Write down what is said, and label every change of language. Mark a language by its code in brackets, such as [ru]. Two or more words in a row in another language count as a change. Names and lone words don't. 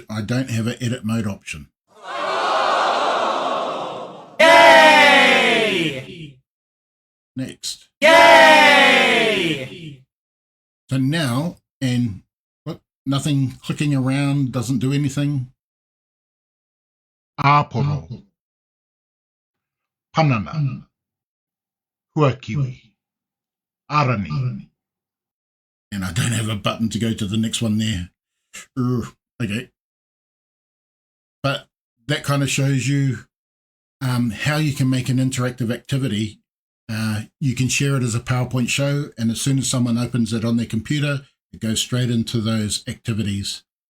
[en] I don't have an edit mode option. Yay! Next. Yay! So now, and look, nothing clicking around, doesn't do anything. [mi] Āporo. Panana. Huakiwi. Arani. [en] And I don't have a button to go to the next one there. Okay. But that kind of shows you how you can make an interactive activity. You can share it as a PowerPoint show, and as soon as someone opens it on their computer, it goes straight into those activities.